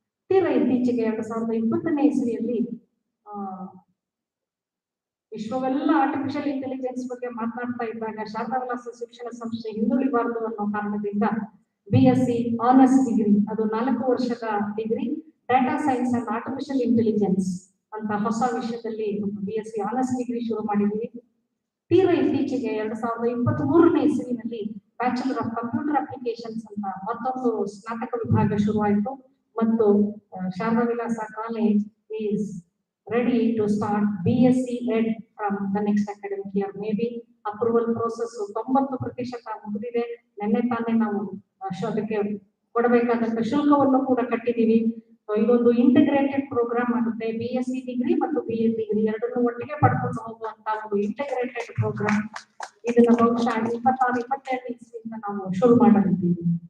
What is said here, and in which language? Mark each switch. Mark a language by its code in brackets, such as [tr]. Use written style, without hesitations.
[kn] ತೀರಾ ಇತ್ತೀಚೆಗೆ 2020ನೇ ಇಸ್ವಿಯಲ್ಲಿ ವಿಶ್ವವೆಲ್ಲ ಆರ್ಟಿಫಿಷಿಯಲ್ ಇಂಟೆಲಿಜೆನ್ಸ್ ಬಗ್ಗೆ ಮಾತನಾಡ್ತಾ ಇದ್ದಾಗ ಶಾರದಾ ವಿಲಾಸ ಶಿಕ್ಷಣ ಸಂಸ್ಥೆ ಹಿಂದುಳಿಬಾರದು ಅನ್ನೋ ಕಾರಣದಿಂದ BSc ಆನರ್ಸ್ ಡಿಗ್ರಿ, ಅದು 4 ವರ್ಷದ degree, data science and artificial intelligence ಅಂತ ಹೊಸ ವಿಷಯದಲ್ಲಿ BSc ಆನರ್ಸ್ ಡಿಗ್ರಿ ಶುರು ಮಾಡಿದ್ವಿ. ತೀರಾ ಇತ್ತೀಚೆಗೆ 2023ನೇ ಇಸ್ವಿನಲ್ಲಿ ಬ್ಯಾಚುಲರ್ ಆಫ್ ಕಂಪ್ಯೂಟರ್ ಅಪ್ಲಿಕೇಶನ್ಸ್ ಅಂತ ಮತ್ತೊಂದು ಸ್ನಾತಕ ವಿಭಾಗ ಶುರುವಾಯಿತು. ಮತ್ತು [en] Sharada Vilasa college is ready to start BSc Ed from the next academic year. Maybe approval process 90% [kn] ಮುಗಿದಿದೆ. ನಿನ್ನೆ ತಾನೇ ನಾವು ಅದಕ್ಕೆ ಕೊಡಬೇಕಾದಂತ ಶುಲ್ಕವನ್ನು ಕೂಡ ಕಟ್ಟಿದೀವಿ. ಇದೊಂದು ಇಂಟಿಗ್ರೇಟೆಡ್ ಪ್ರೋಗ್ರಾಮ್ ಆಗುತ್ತೆ. BSc ಡಿಗ್ರಿ ಮತ್ತು BA ಡಿಗ್ರಿ ಎರಡನ್ನೂ ಒಟ್ಟಿಗೆ ಪಡ್ಕೊಂಡು ಹೋಗುವಂತ ಒಂದು ಇಂಟಿಗ್ರೇಟೆಡ್ ಪ್ರೋಗ್ರಾಮ್. ಇದನ್ನ ಬಹುಶಃ 26-27 ಇಸ್ವಿಯಿಂದ ನಾವು ಶುರು ಮಾಡಲಿದ್ದೀವಿ.